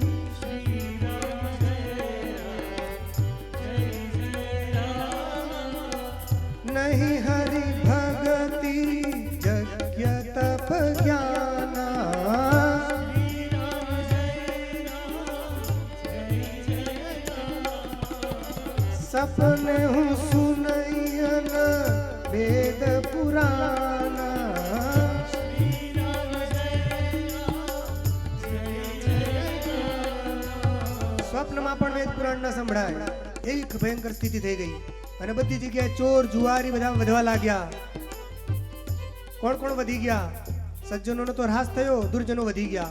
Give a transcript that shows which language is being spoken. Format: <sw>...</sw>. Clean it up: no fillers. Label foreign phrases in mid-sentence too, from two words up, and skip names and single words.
<awa>नहीं हरि भगति यज्ञ तप ज्ञाना. सपने हूँ सुनैयन वेद पुराना.</awa> <gu>સ્વપ્નમાં પણ વેદ પુરાણ ન સંભળાય એવી ભયંકર સ્થિતિ થઈ ગઈ. અને બધી જગ્યાએ ચોર જુવારી બધા વધવા લાગ્યા. કોણ કોણ વધી ગયા? સજ્જનોનો તો હ્રાસ થયો, દુર્જનો વધી ગયા.</gu>